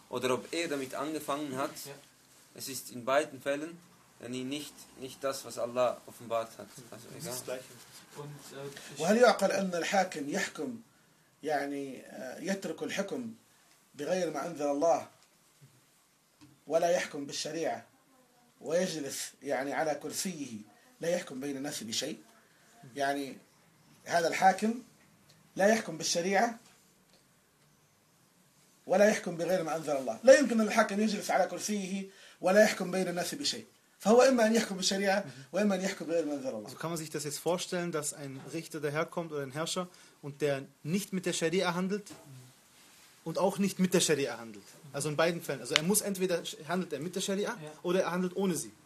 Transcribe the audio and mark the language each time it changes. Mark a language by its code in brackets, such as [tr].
[de] Oder ob er damit angefangen hat, ja. Es ist in beiden Fällen nicht das, was Allah offenbart hat. Also es ist gleich. [ar] Und hal yu'qal an al-hakim yahkum يعني يترك الحكم بغير ما أنزل الله ولا يحكم بالشريعة ويجلس يعني على كرسيه لا يحكم بين الناس بشيء يعني هذا الحاكم لا يحكم بالشريعة ولا يحكم بغير ما أنزل الله لا يمكن أن الحاكم يجلس على كرسيه ولا يحكم بين الناس بشيء فهو إما أن يحكم بالشريعة وإما أن يحكم بغير ما أنزل الله. [de] Also kann man sich das jetzt vorstellen, dass ein Richter daherkommt oder ein Herrscher und der nicht mit der Scharia handelt und auch nicht mit der Scharia handelt. Also in beiden Fällen. Also er muss entweder, handelt er mit der Scharia, ja. Oder er handelt ohne sie.